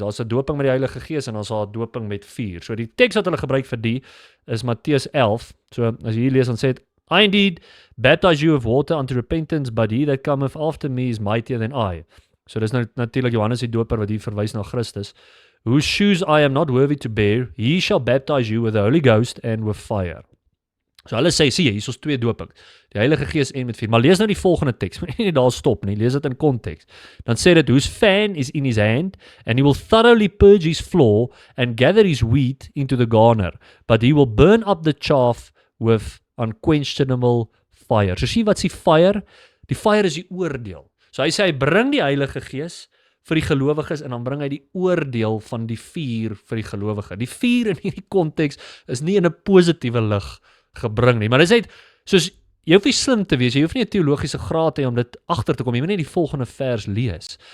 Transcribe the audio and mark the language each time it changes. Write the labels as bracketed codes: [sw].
[af] Daar's 'n doping met die Heilige Gees en daar's 'n doping met vuur. So die teks wat hulle gebruik vir die is Matteus 11. So as jy hier lees dan sê dit, [en] I indeed baptize you with water unto repentance, but he that cometh after me is mightier than I. [af] So dis nou natuurlik Johannes die doper wat hier verwys na Christus. [en] Whose shoes I am not worthy to bear, he shall baptize you with the Holy Ghost and with fire. [af] So hulle sê, sien jy, hier is twee dopings, die Heilige Gees en met vuur. Maar lees nou die volgende teks, moet nie daar stop nie, lees dit in konteks. Dan sê dit, [en] whose fan is in his hand, and he will thoroughly purge his floor, and gather his wheat into the garner, but he will burn up the chaff with unquenchable fire. [af] So sien wat is die fire? Die fire is die oordeel. So hy sê, hy bring die Heilige Gees vir die gelowiges en dan bring hy die oordeel van die vuur vir die gelowige. Die vuur in hierdie konteks is nie in 'n positiewe lig gebring nie, maar dit is net, soos, jy hoef nie slim te wees, jy hoef nie 'n teologiese graad te hê om dit agter te kom, jy moet net die volgende vers lees.